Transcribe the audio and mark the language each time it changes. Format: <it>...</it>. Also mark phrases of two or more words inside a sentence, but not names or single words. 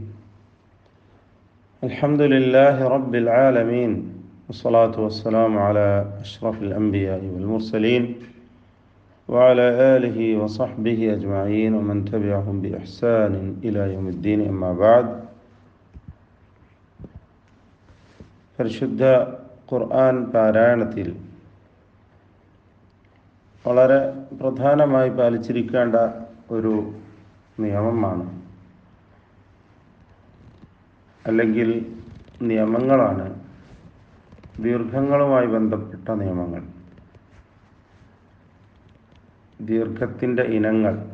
<ar>الحمد لله رب العالمين، والصلاة والسلام على أشرف الأنبياء والمرسلين وعلى آله وصحبه أجمعين ومن تبعهم بإحسان إلى يوم الدين. أما بعد.</ar> <ml>പരിശുദ്ധ ഖുർആൻ പാരായണത്തിൽ വളരെ പ്രധാനമായി പാലിച്ചിരിക്കേണ്ട ഒരു നിയമമാണ്, അല്ലെങ്കിൽ നിയമങ്ങളാണ് ദീർഘങ്ങളുമായി ബന്ധപ്പെട്ട നിയമങ്ങൾ, ദീർഘത്തിൻ്റെ ഇനങ്ങൾ.</ml>